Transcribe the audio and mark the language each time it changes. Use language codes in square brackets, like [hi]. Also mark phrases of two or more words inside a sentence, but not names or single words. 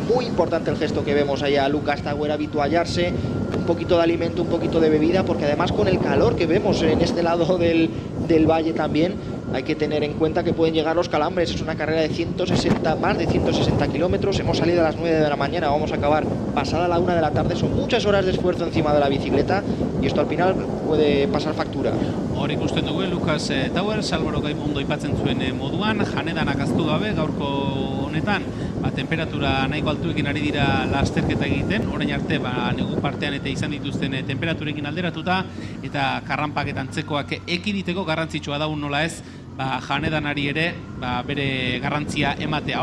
[es] Muy importante el gesto que vemos allá a Lucas Towers, habituallarse, un poquito de alimento, un poquito de bebida, porque además con el calor que vemos en este lado del valle también, hay que tener en cuenta que pueden llegar los calambres. Es una carrera de más de 160 kilómetros. Hemos salido a las 9 de la mañana, vamos a acabar pasada la 1 de la tarde. Son muchas horas de esfuerzo encima de la bicicleta y esto al final puede pasar factura. [eu] Hor ikusten dugu Lucas Towers, Álvaro Gaimundo aipatzen zuen moduan, janedanak aztu gabe gaurko honetan, temperatura nahiko altuekin ari dira lasterketa egiten, orain arte negu partean eta izan dituzten temperaturekin alderatuta, eta karranpak eta antzekoak ekiditeko garrantzitsua daun nola ez, janedanari ere bere garrantzia ematea.